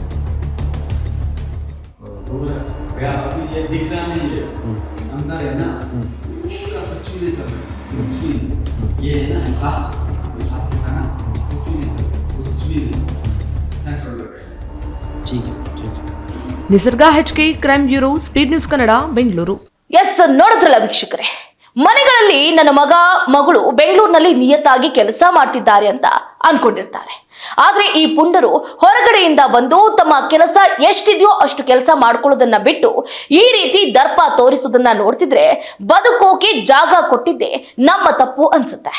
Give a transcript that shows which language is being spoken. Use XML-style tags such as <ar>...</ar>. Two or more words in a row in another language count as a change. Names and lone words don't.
<hi>भैया अभी ये दिख रहा नहीं है अंदर है ना पूरा कुछ भी नहीं चल रहा कुछ भी नहीं ये है ना सांस है ना कुछ भी नहीं चल रहा कुछ भी नहीं चल रहा ठीक है ठीक है।</hi> <kn>ನಿಸರ್ಗ HK ಕ್ರೈಮ್ ಬ್ಯೂರೋ ಸ್ಪೀಡ್ ನ್ಯೂಸ್ ಕನ್ನಡ ಬೆಂಗಳೂರು. ಎಸ್, ನೋಡಿದ್ರಲ್ಲ ವೀಕ್ಷಕರೇ, ಮನೆಗಳಲ್ಲಿ ನನ್ನ ಮಗಳು ಬೆಂಗಳೂರಿನಲ್ಲಿ ನಿಯತ್ತಾಗಿ ಕೆಲಸ ಮಾಡ್ತಿದ್ದಾರೆ ಅಂತ ಅನ್ಕೊಂಡಿರ್ತಾರೆ. ಆದ್ರೆ ಈ ಪುಂಡರು ಹೊರಗಡೆಯಿಂದ ಬಂದು ತಮ್ಮ ಕೆಲಸ ಎಷ್ಟಿದೆಯೋ ಅಷ್ಟು ಕೆಲಸ ಮಾಡ್ಕೊಳ್ಳೋದನ್ನ ಬಿಟ್ಟು ಈ ರೀತಿ ದರ್ಪ ತೋರಿಸೋದನ್ನ ನೋಡ್ತಿದ್ರೆ ಬದುಕೋಕೆ ಜಾಗ ಕೊಟ್ಟಿದ್ದೆ ನಮ್ಮ ತಪ್ಪು ಅನ್ಸುತ್ತೆ.</kn>